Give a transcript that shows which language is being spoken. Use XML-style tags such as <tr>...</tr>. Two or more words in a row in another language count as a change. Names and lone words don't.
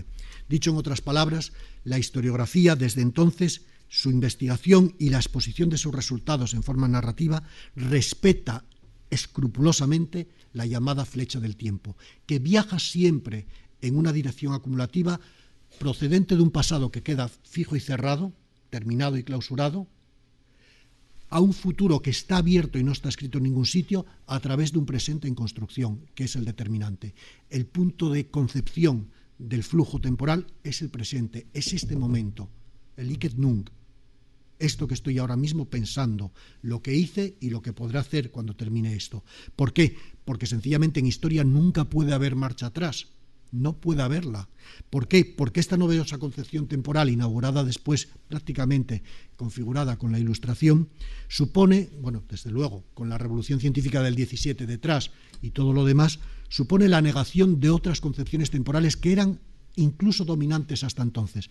<es>Dicho en otras palabras, la historiografía, desde entonces, su investigación y la exposición de sus resultados en forma narrativa, respeta escrupulosamente la llamada flecha del tiempo, que viaja siempre en una dirección acumulativa procedente de un pasado que queda fijo y cerrado, terminado y clausurado, a un futuro que está abierto y no está escrito en ningún sitio a través de un presente en construcción, que es el determinante. El punto de concepción del flujo temporal es el presente, es este momento, el</es> <la>hic et nunc,</la> <es>esto que estoy ahora mismo pensando, lo que hice y lo que podré hacer cuando termine esto. ¿Por qué? Porque sencillamente en historia nunca puede haber marcha atrás. No puede haberla. ¿Por qué? Porque esta novedosa concepción temporal, inaugurada después prácticamente configurada con la Ilustración, supone, bueno, desde luego, con la revolución científica del 17 detrás y todo lo demás, supone la negación de otras concepciones temporales que eran incluso dominantes hasta entonces.</es>